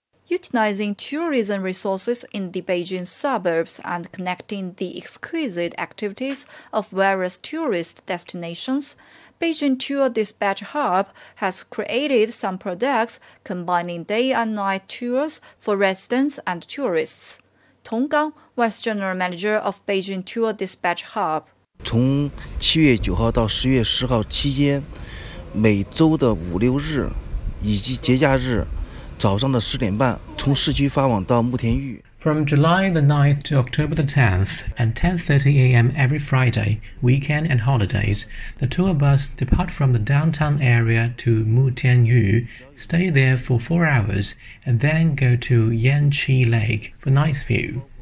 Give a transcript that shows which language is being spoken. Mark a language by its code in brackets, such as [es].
[en] Utilizing tourism resources in the Beijing suburbs and connecting the exquisite activities of various tourist destinations, Beijing Tour Dispatch Hub has created some products combining day and night tours for residents and tourists. Tong Gang, Vice General Manager of Beijing Tour Dispatch Hub. [zh] From 7月 9 号到 10月 10 号期间，每周的五六日以及节假日早上的十点半，从市区发往到慕田峪。 [en] From July the 9th to October the 10th, and 10:30 a.m. every Friday, weekend and holidays, the tour bus depart from the downtown area to Mu Tian Yu, stay there for 4 hours, and then go to Yanqi Lake for night view.